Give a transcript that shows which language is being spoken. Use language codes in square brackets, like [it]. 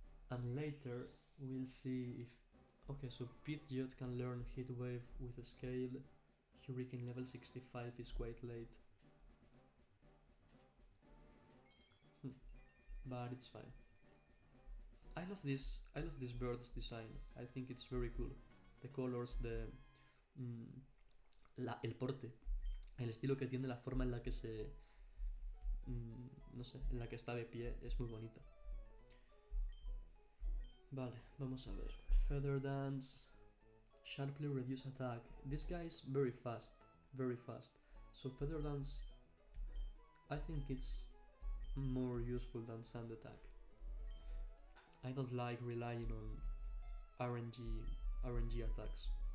[en] And later we'll see if... Okay, so Pidgeot can learn Heat Wave with a scale. Hurricane level 65 is quite late. But it's fine. I love this bird's design. I think it's very cool. The colors, [es] el porte, el estilo que tiene, la forma en la que se... no sé, en la que está de pie, es muy bonita. Vale, vamos a ver. [en] Feather Dance, sharply reduce attack. This guy is very fast, very fast. So Feather Dance, I think it's more useful than Sand Attack. I don't like relying on RNG attacks.